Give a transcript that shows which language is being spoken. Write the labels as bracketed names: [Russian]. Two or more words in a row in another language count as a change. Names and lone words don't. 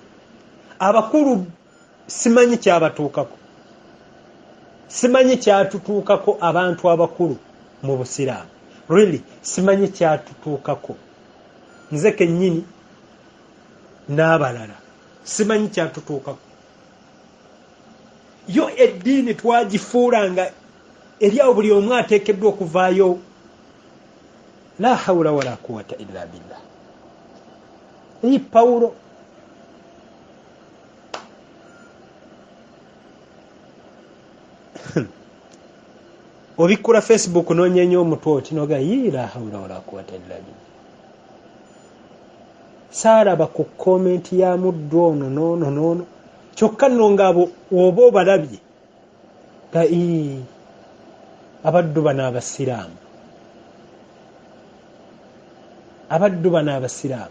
[Ganda] Abakulu simanyi kyabatuukako, simanyi kyatutuukako abantu abakulu mu Busiraamu. Really simanyi kyatutuukako nze kennyini n'abalala simanyi kyatutuukako. Yo eddiini twagifuulanga eri awo buli omu ateekeddwa okuvaayo. [Arabic] لا حول ولا قوة إلا بالله. [Ganda] Eyi Pawulo obikkula Facebook n'onyenya omutwe oti noga yi [Arabic] لا حول ولا قوة إلا بالله. [Ganda] Saalaba ku komenti ya muddu ono noono kyokka nno ng'abo oba obalabye nga abaddu bano Abasiraamu, abaddu bano Abasiraamu.